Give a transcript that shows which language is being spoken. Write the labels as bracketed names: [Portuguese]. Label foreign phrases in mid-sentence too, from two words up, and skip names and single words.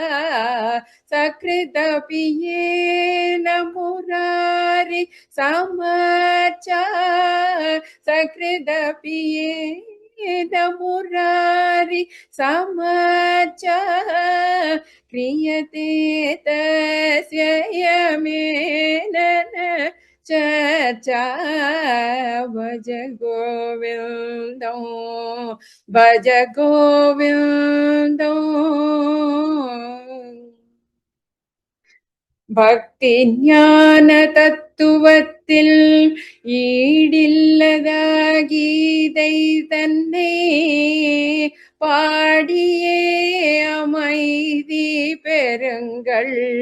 [Sanskrit] सकृदपियेन मुरारि समर्चा सकृदपियेन मुरारि समर्चा क्रियते तस्य यमेन चर्चा भज गोविंदं भज गोविंदं [Tamil] பக்தி ஞான தத்துவத்தில் ஈடில்லத கீதை தன்னை பாடியே அமைதி பெறுங்கள்.